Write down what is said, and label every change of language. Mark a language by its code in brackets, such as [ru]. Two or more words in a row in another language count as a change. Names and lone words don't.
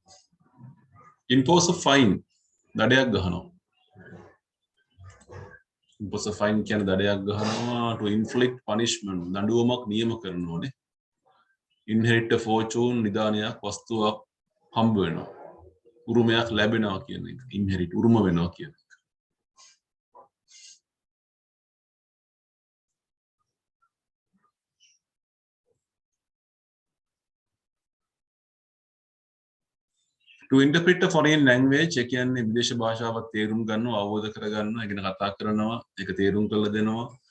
[en] impose a fine [si] දඩයක් ගහනවා. [en] impose a fine [si] කියන දඩයක් ගහනවා [en] to inflict punishment [si] දඬුවමක් නියම කරනෝනේ [en] inherit a fortune [si] නිදානයක් වස්තුවක් හම්බ වෙනවා උරුමයක් ලැබෙනවා කියන එක inherit උරුම වෙනවා කියන එක [en] to interpret a foreign language [si] ඒ කියන්නේ විදේශ භාෂාවක් තේරුම් ගන්නවා අවබෝධ කරගන්නවා ඒකන කතා කරනවා ඒක තේරුම් කරලා දෙනවා